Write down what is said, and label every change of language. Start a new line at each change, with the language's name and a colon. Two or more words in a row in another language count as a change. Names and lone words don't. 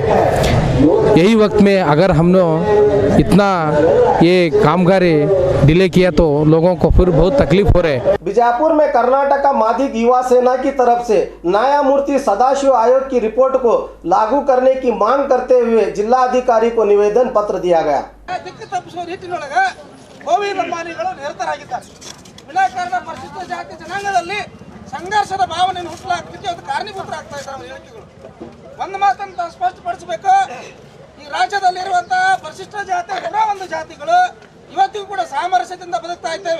Hindi: यही वक्त में अगर हमने इतना ये कामगारी डिले किया तो लोगों को फिर बहुत तकलीफ हो रहे है। बीजापुर में कर्नाटक मादिग युवा सेना की तरफ से न्यायमूर्ति सदाशिव आयोग की रिपोर्ट को लागू करने की मांग करते हुए जिलाधिकारी को निवेदन पत्र दिया गया।
Kannada: ವಿನಾಕಾರಣ ಪರಿಶಿಷ್ಟ ಜಾತಿ ಜನಾಂಗದಲ್ಲಿ ಸಂಘರ್ಷದ ಭಾವನೆಯನ್ನು ಹುಟ್ಟಲಾಗ್ತಿದೆ, ಅದು ಕಾರಣೀಭೂತರಾಗ್ತಾ ಇದ್ದಾರೆ ಹೇಳಿಕೆಗಳು. ಒಂದು ಮಾತನ್ನು ಸ್ಪಷ್ಟಪಡಿಸಬೇಕು, ಈ ರಾಜ್ಯದಲ್ಲಿರುವಂತಹ ಪರಿಶಿಷ್ಟ ಜಾತಿ ಒಂದು ಜಾತಿಗಳು ಇವತ್ತಿಗೂ ಕೂಡ ಸಾಮರಸ್ಯದಿಂದ ಬದುಕ್ತಾ ಇದ್ದೇವೆ.